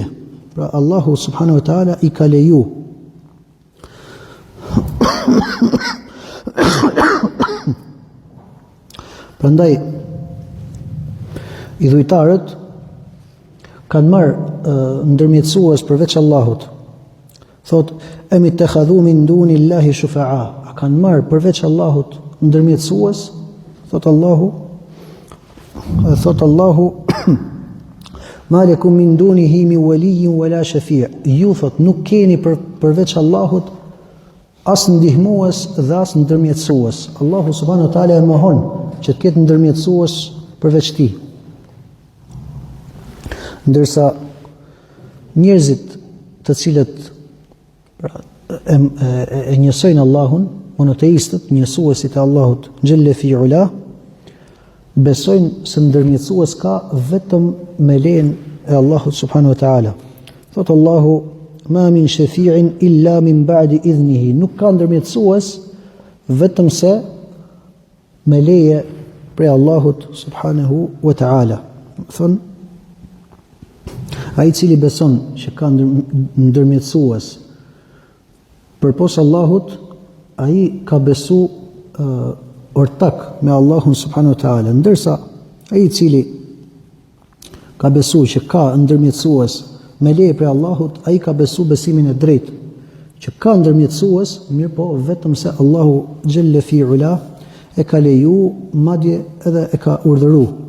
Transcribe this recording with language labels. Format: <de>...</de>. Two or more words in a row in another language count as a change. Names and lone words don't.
<sq>Pra Allahu</sq> <ar>سبحانه وتعالى</ar> <sq>i ka leju. Prandaj idhujtarët kanë marrë ndërmjetësues përveç Allahut.</sq> <ar>Thot, أم اتخذوا من دون الله شفعاء.</ar> <sq>A kanë marrë përveç Allahut ndërmjetësues? Thot Allahu,</sq> <ar>ما لكم من دونه من ولي ولا شفيع'.</ar> <sq>Ju thot nuk keni përveç Allahut as ndihmues dhe as ndërmjetësues. Allahu</sq> <ar>سبحانه وتعالى</ar> <sq>e mohon që të ketë ndërmjetësues përveç tij. Ndërsa njerëzit të cilët e njësojnë Allahun, monoteistët, njësuesit e Allahut</sq> <ar>جل في علاه,</ar> <sq>besojnë se ndërmjetësues ka vetëm me lejen e Allahut</sq> <ar>سبحانه وتعالى.</ar> <sq>Thot Allahu:</sq> <ar>ما من شفيع إلا من بعد إذنه.</ar> <sq>Nuk ka ndërmjetësues vetëm se me leje prej Allahut</sq> <ar>سبحانه وتعالى.</ar> <sq>Thon ai cili beson që ka ndërmjetësues përpos Allahut, ai ka besu ortak me Allahun</sq> <ar>سبحانه وتعالى,</ar> <sq>ndërsa ai i cili ka besu që ka ndërmjetësues me leje prej Allahut, ai ka besu besimin e drejtë, që ka ndërmjetësues, mirë po vetëm se Allahu</sq> <ar>جل في علاه</ar> <sq>e ka leju, madje edhe e ka urdhëru.</sq>